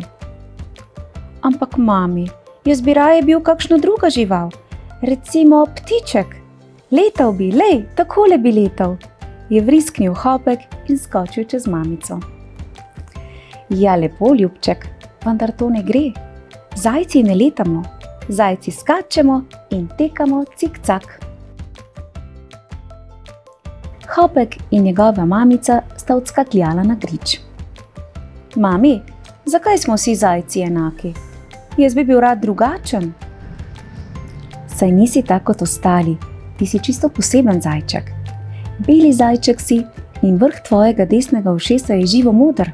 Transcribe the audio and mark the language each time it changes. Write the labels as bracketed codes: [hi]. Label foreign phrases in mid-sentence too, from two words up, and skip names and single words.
[sl] Ampak mami, jaz bi raje bil kakšna druga žival, recimo ptiček. Letal bi, lej, takole bi letal, je vrisknil Hopek in skočil čez mamico. Ja, lepo, ljubček, vendar to ne gre. Zajci ne letamo, zajci skačemo in tekamo cik-cak. Hopek in njegova mamica sta odskakljala na grič. Mami, zakaj smo vsi zajci enaki? Jaz bi bil rad drugačen. Saj nisi tak kot ostali, ti si čisto poseben zajček. Beli zajček si in vrh tvojega desnega ušesa je živo moder.